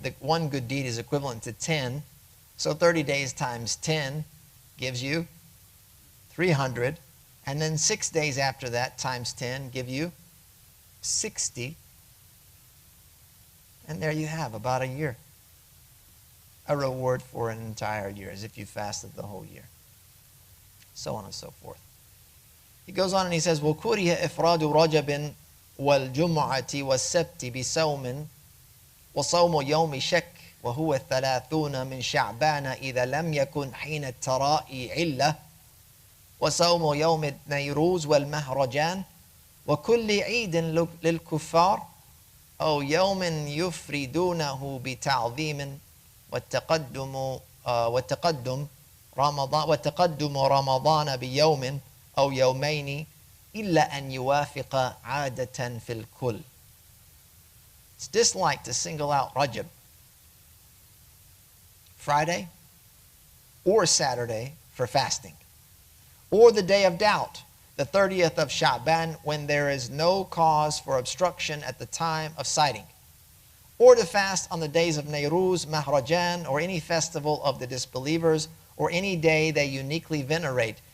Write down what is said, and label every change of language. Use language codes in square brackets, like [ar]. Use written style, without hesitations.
[en] The one good deed is equivalent to 10. So 30 days times 10 gives you 300. And then 6 days after that times 10 give you 60. And there you have about a year. A reward for an entire year, as if you fasted the whole year. So on and so forth. He goes on and he says, [ar] وَكُرِهَ إِفْرَادُ رَجَبٍ وَالْجُمْعَةِ وَالسَّبْتِ بِصَوْمٍ وَصَوْمُ يَوْمِ شَكٍّ وهو 30 من شعبان إذا لم يكن حين التراء علة وصوم يوم النيروز والمهرجان وكل عيد للكفار أو يوم يفردونه بتعظيم وتقدم رمضان بيوم أو يومين إلا أن يوافق عادة في الكل. [en] It's disliked to single out Rajab, Friday or Saturday for fasting, or the day of doubt, the 30th of Sha'ban, when there is no cause for obstruction at the time of sighting, or to fast on the days of Nayruz, Mahrajan, or any festival of the disbelievers, or any day they uniquely venerate.